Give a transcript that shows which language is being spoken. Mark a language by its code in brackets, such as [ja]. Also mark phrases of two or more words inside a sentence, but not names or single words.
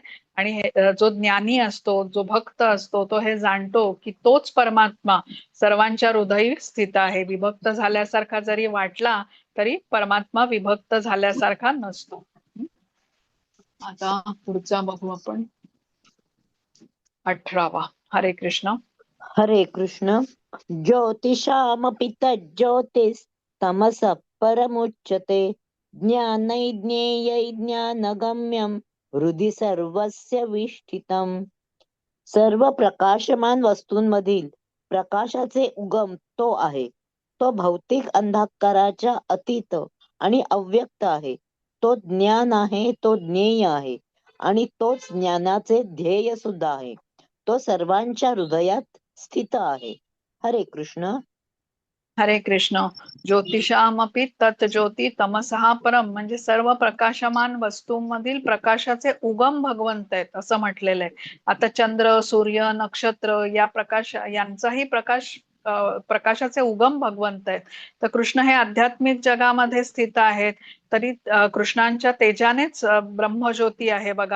[mr] आणि जो ज्ञानी असतो, जो भक्त असतो, तो हे जाणतो की तोच परमात्मा सर्वांच्या हृदयी स्थित आहे. विभक्त झाल्यासारखा जरी वाटला तरी परमात्मा विभक्त झाल्यासारखा नसतो. आता पुढचा बघू आपण, 18वा. हरे कृष्ण. हरे कृष्ण. [sa] ज्योतिषामपि तज्ज्योतिस्तमसः परमुच्यते ज्ञानैर्ज्ञेयै ज्ञानगम्यं हृदि सर्वस्य विष्ठितम्. [mr] सर्व प्रकाशमान वस्तूंमधील प्रकाशाचे उगम तो आहे. तो भौतिक अंधकाराच्या अतीत आणि अव्यक्त आहे. तो ज्ञान आहे, तो ज्ञेय आहे आणि तोच ज्ञानाचे ध्येय सुद्धा आहे. तो सर्वांच्या हृदयात स्थित आहे. हरे कृष्ण. हरे कृष्ण. [sa] ज्योतिषामपि तत् ज्योती तमसहा परम, [mr] म्हणजे सर्व प्रकाशमान वस्तूंमधील प्रकाशाचे उगम भगवंत आहेत असं म्हटलेलं आहे. आता चंद्र, सूर्य, नक्षत्र यांचाही प्रकाशाचे उगम भगवंत आहेत. तर कृष्ण हे आध्यात्मिक जगामध्ये स्थित आहेत. तरी कृष्णांच्या तेजानेच ब्रह्मज्योती आहे बघा.